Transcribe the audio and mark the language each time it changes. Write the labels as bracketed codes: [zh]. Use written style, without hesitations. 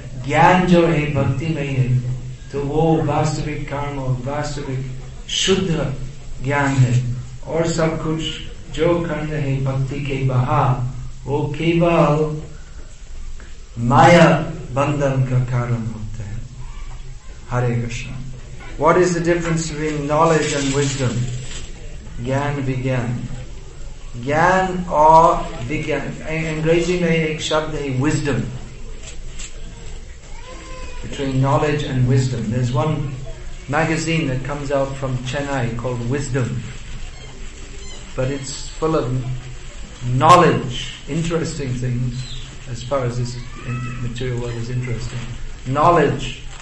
[hi] ज्ञान जो है भक्ति में है तो वो वास्तविक काम और वास्तविक शुद्ध ज्ञान है, और सब कुछ जो खंड है भक्ति के बाहर वो केवल माया बंधन का कारण होते हैं। हरे Krishna. [en] What is the difference between knowledge and wisdom? [hi] ज्ञान विज्ञान, ज्ञान और विज्ञान। अंग्रेजी में एक शब्द है wisdom. [en] Between knowledge and wisdom, there's one magazine that comes out from Chennai called Wisdom, but it's full of knowledge, interesting things as far as this material world is interesting. Knowledge.